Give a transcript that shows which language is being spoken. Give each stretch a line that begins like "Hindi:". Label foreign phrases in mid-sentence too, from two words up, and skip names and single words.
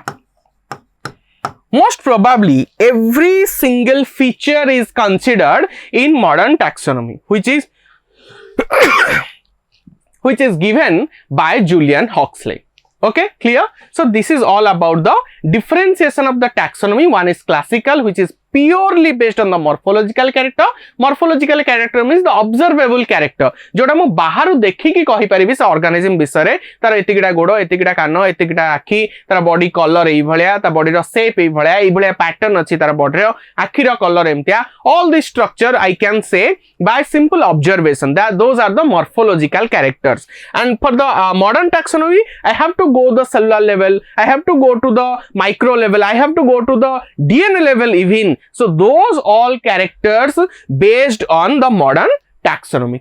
English: Most probably every single feature is considered in modern taxonomy, which is given by Julian Huxley. Okay, clear? So this is all about the differentiation of the taxonomy. One is classical, which is purely based on the morphological character. Morphological character means the observable character.
Odia: ଯୋଉଟା ମୁଁ ବାହାର ଦେଖି କି କହି ପାରିବି ସେ organism ବିଷୟ ତାର ଏତିକିଟା ଗୋଡ଼, ଏତିକିଟା କାନ, ଏତିକିଟା ଆଖି, ତାର
English: body color
Odia: ଏଇ ଭଳିଆ, ତାର बॉडी ର शेप ଏଇ ଭଳିଆ पैटर्न ଅଛି, ତାର बॉडी ର ଆଖି ର कलर ଏମିତିଆ.
English: All this structure I can say by simple observation that those are the morphological characters. And for the modern taxonomy, I have to go the cellular level, I have to go to the micro level, I have to go to the DNA level even. So those all characters based on the modern taxonomy.